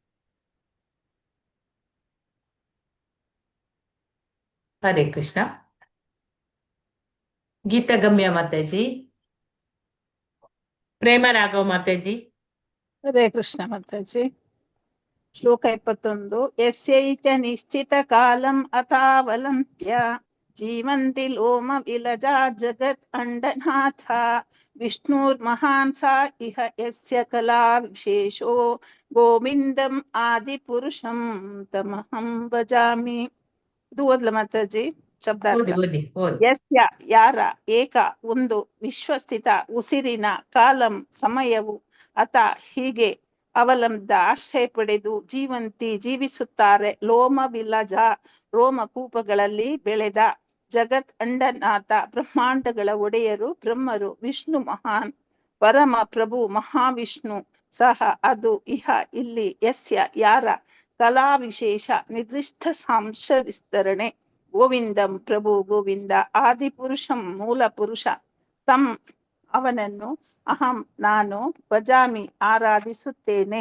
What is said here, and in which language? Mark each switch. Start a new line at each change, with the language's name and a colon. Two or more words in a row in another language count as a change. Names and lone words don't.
Sanskrit: ಹರೇ ಕೃಷ್ಣ.
Kannada: ಗೀತಗಮ್ಯ ಮಾತಾಜಿ. ಪ್ರೇಮ ರಾಘವ್ ಮಾತಾಜಿ.
Sanskrit: ಹರೇ ಕೃಷ್ಣ
Kannada: ಮಾತಾಜಿ. ಶ್ಲೋಕ 21.
Sanskrit: ಯಸ್ಯೈಕ ನಿಶ್ಚಿತ ಕಾಲಂ ಅಥಾವಲಂಬ್ಯ ಜೀವಂತಿ ಲೋಮ ವಿಲಜಾ ಜಗತ್ ಅಂಡನಾಥ ವಿಷ್ಣುರ್ಮಹಾನ್ ಸ ಇಹ ಯಸ್ಯ ಕಲಾ ವಿಶೇಷೋ ಗೋವಿಂದಂ ಆದಿಪುರುಷಂ ತಮಹಂ ಭಜಾಮಿ.
Kannada: ಇದು ಓದ್ಲ ಮಾತಾಜಿ ಶಬ್ದಾರ್ಥ. ಓದಿ ಓದಿ ಓದಿ. ಯಸ್ಯ ಯಾರ, ಏಕ ಒಂದು, ವಿಶ್ವಸ್ಥಿತ ಉಸಿರಿನ, ಕಾಲಂ ಸಮಯವು, ಅತ ಹೀಗೆ, ಅವಲಂಬಿತ ಆಶ್ರಯ ಪಡೆದು, ಜೀವಂತಿ ಜೀವಿಸುತ್ತಾರೆ,
Sanskrit: ಲೋಮ ವಿಲಜ
Kannada: ರೋಮಕೂಪಗಳಲ್ಲಿ ಬೆಳೆದ,
Sanskrit: ಜಗತ್ ಅಂಡನಾಥ
Kannada: ಬ್ರಹ್ಮಾಂಡಗಳ ಒಡೆಯರು ಬ್ರಹ್ಮರು,
Sanskrit: ವಿಷ್ಣು ಮಹಾನ್
Kannada: ಪರಮ ಪ್ರಭು ಮಹಾವಿಷ್ಣು, ಸಹ ಅದು, ಇಹ ಇಲ್ಲಿ, ಯಸ್ಯ ಯಾರ,
Sanskrit: ಕಲಾ ವಿಶೇಷ
Kannada: ನಿರ್ದಿಷ್ಟ ಸಾಂಶ ವಿಸ್ತರಣೆ, ಗೋವಿಂದಂ ಪ್ರಭು ಗೋವಿಂದ, ಆದಿಪುರುಷಂ ಮೂಲ ಪುರುಷ, ತಂ ಅವನನ್ನು, ಅಹಂ ನಾನು, ಭಜಾಮಿ ಆರಾಧಿಸುತ್ತೇನೆ.